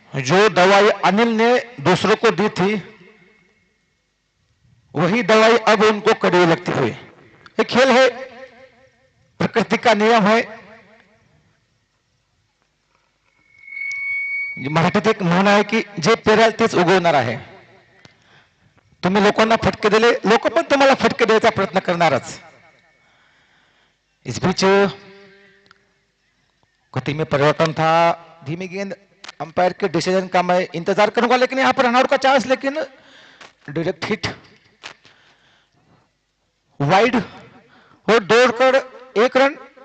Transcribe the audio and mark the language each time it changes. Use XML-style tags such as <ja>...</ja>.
<hi>जो दवाई अनिल ने दूसरों को दी थी वही दवाई अब उनको कड़वी लगती हुई। एक खेल है, प्रकृति का नियम है।</hi> <mr>मराठीत एक म्हण आहे की जे पेराल तेच उगवणार आहे। तुम्ही लोकांना फटके दिले, लोक पण तुम्हाला फटके द्यायचा प्रयत्न करणारच।</mr> <hi>इस बीच गति में परिवर्तन था, धीमी गेंद, अंपायर के डिसीजन का मैं इंतजार करूंगा, लेकिन यहां पर रन आउट का चांस, लेकिन डायरेक्ट हिट वाइड और दौड़कर 1 रन।</hi>